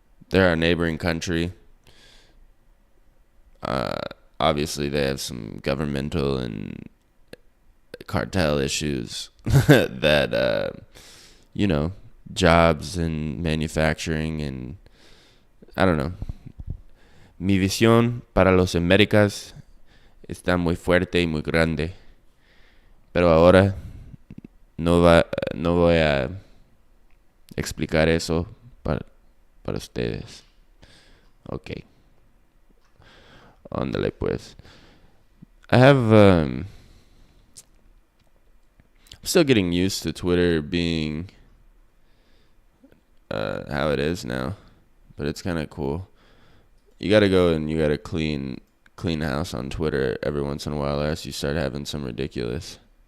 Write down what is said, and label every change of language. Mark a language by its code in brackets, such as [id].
[en] They're our neighboring country. Obviously, they have some governmental and cartel issues that, jobs and manufacturing and, I don't know. [es] Mi visión para los Américas está muy fuerte y muy grande. Pero ahora no voy a explicar eso para ustedes. Ok. Ándale pues. [en] I'm still getting used to Twitter being how it is now, but it's kind of cool. You gotta go and you gotta clean house on Twitter every once in a while, or else you start having some ridiculous.